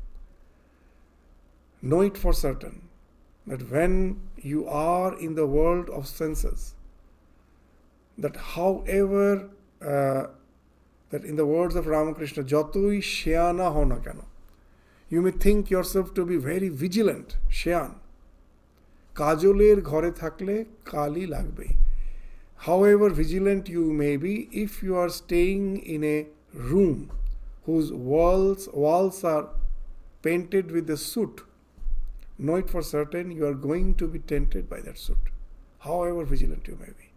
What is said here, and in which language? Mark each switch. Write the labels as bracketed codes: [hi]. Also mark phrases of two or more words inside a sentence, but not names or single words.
[en] Know it for certain that when you are in the world of senses, that however, that in the words of Ramakrishna, [bn] যতই সেয়ানা হোনা কেন, [en] you may think yourself to be very vigilant, [bn] Shyan. কাজলের ঘরে থাকলে কালি লাগবে. [en] However vigilant you may be, if you are staying in a room whose walls are painted with the soot, know it for certain you are going to be tempted by that soot, however vigilant you may be.